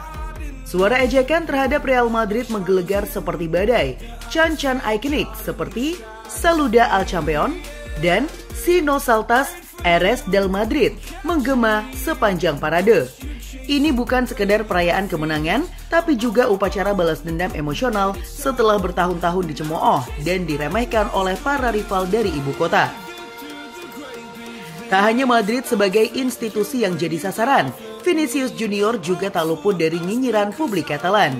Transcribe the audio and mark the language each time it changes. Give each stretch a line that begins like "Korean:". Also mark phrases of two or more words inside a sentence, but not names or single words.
Indonesian: Suara ejekan terhadap Real Madrid menggelegar seperti badai. Can-can ikonik seperti Saluda al Campeón dan Si no saltas eres del Madrid menggema sepanjang parade. Ini bukan sekedar perayaan kemenangan, tapi juga upacara balas dendam emosional setelah bertahun-tahun dicemooh dan diremehkan oleh para rival dari ibu kota. Tak hanya Madrid sebagai institusi yang jadi sasaran, Vinicius Junior juga tak luput dari nyinyiran publik Catalan.